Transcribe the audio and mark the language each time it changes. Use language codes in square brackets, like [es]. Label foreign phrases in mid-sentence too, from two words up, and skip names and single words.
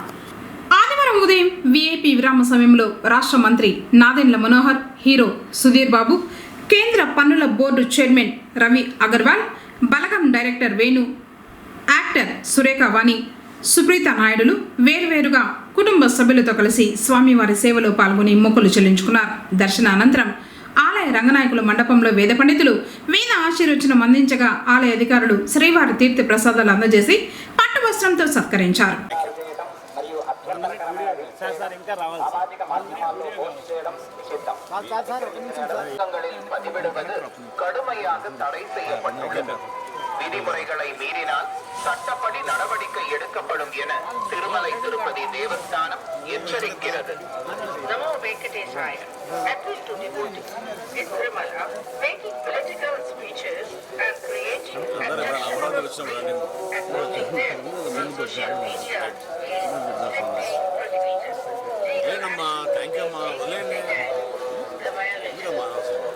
[te] ఆదివారం ఉదయం వీఐపీ విరామ సమయంలో రాష్ట్ర మంత్రి నాదెండ్ల మనోహర్, హీరో సుధీర్ బాబు, కేంద్ర పన్నుల బోర్డు చైర్మన్ రవి అగర్వాల్, బలగం డైరెక్టర్ వేణు, యాక్టర్ సురేఖ వాణి, సుప్రీత నాయుడులు వేర్వేరుగా కుటుంబ సభ్యులతో కలిసి స్వామివారి సేవలో పాల్గొని మొక్కులు చెల్లించుకున్నారు. దర్శన అనంతరం ఆలయ రంగనాయకుల మండపంలో వేద పండితులు వేద ఆశీర్వచనం అందించగా ఆలయ అధికారులు శ్రీవారి తీర్థ ప్రసాదాలు అందజేసి పట్టు వస్త్రంతో సత్కరించారు. [ta] கடுமையாக தடை செய்யப்பட்டுள்ளது. விதிமுறைகளை மீறினால் சட்டப்படி நடவடிக்கை எடுக்கப்படும் என திருமலை திருப்பதி தேவஸ்தானம் எச்சரிக்கிறது. [sa] Namo Venkatesaya. [en] Appeal to devotees in Tirumala, making political speeches and creating attraction of people and putting them on social media is strictly prohibited. Thank you, Ma. The violation.